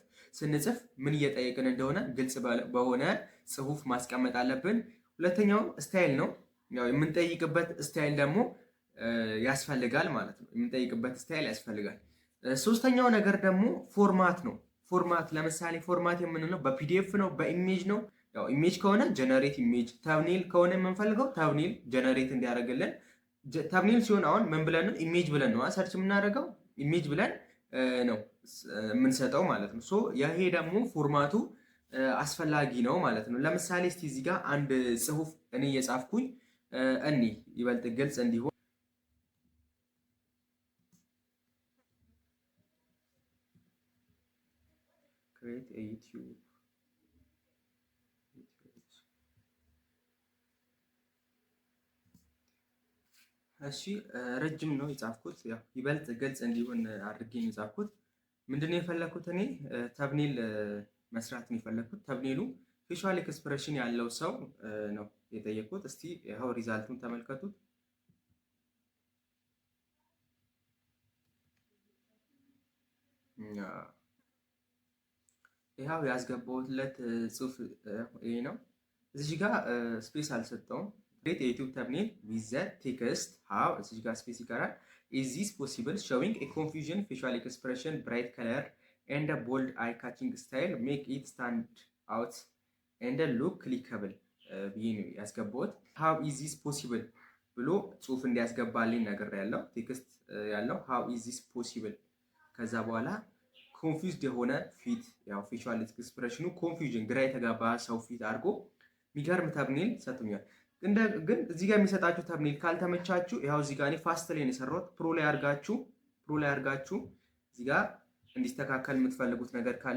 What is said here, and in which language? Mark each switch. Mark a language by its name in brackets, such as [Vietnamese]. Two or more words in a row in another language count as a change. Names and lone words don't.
[Amharic] ስንጽፍ ምን እየጠየቅን እንደሆነ ግልጽ በሆነ ጽሁፍ ማስቀመጥ አለብን። ሁለተኛው ስታይል ነው። ያው የምንጠይቅበት ስታይል ደግሞ ያስፈልጋል ማለት ነው። የምንጠይቅበት ስታይል ያስፈልጋል። ሶስተኛው ነገር ደግሞ ፎርማት ነው። ፎርማት ለምሳሌ ፎርማት የምንለው በፒዲኤፍ ነው፣ በኢሜጅ ነው። ያው ኢሜጅ ከሆነ [English] generate image፣ [Amharic] ተብኔል ከሆነ የምንፈልገው ተብኔል ጀነሬት እንዲያደርግልን። ተብኔል ሲሆን አሁን ምን ብለን ነው? ኢሜጅ ብለን ነው ሰርች የምናደርገው። ኢሜጅ ብለን ነው የምንሰጠው ማለት ነው። ሶ ይሄ ደግሞ ፎርማቱ አስፈላጊ ነው ማለት ነው። ለምሳሌ እስቲ እዚህ ጋር አንድ ጽሁፍ እኔ እየጻፍኩኝ ይበልጥ ግልጽ እንዲሆን [English] create a YouTube [Amharic] እሺ ረጅም ነው የጻፍኩት። ያው ይበልጥ ግልጽ እንዲሆን አድርጌ ነው የጻፍኩት። ምንድነው የፈለኩት እኔ ተብኔል መስራት ነው የፈለኩት። ተብኔሉ [English] facial expression [Amharic] ያለው ሰው ነው የጠየቁት። እስቲ ይኸው ሪዛልቱን ተመልከቱት። ይኸው ያስገባሁለት ጽሁፍ ይሄ ነው። እዚህ ጋር ስፔስ አልሰጠውም። [English] create a YouTube thumbnail with the text how [Amharic] እዚህ ጋር ስፔስ ይቀራል። [English] is this possible showing a confusion facial expression bright color and a bold eye catching style make it stand out and look clickable [Amharic] ብዬ ነው ያስገባሁት። [English] how is this possible [Amharic] ብሎ ጽሁፍ እንዲያስገባልኝ ነገር ያለው ቴክስት ያለው [English] how is this possible [Amharic] ከዛ በኋላ ኮንፊውዝድ የሆነ ፊት ያው ፌሻል ኤክስፕሬሽኑ ኮንፊውዥን ግራ የተጋባ ሰው ፊት አድርጎ የሚገርም ተብኔል ሰጥቶኛል። ግን እዚህ ጋር የሚሰጣችሁ ተብኔል ካልተመቻችሁ ያው እዚህ ጋር እኔ ፋስት ላይ ነው የሰራሁት። ፕሮ ላይ አድርጋችሁ እዚህ ጋር እንዲስተካከል የምትፈልጉት ነገር ካለ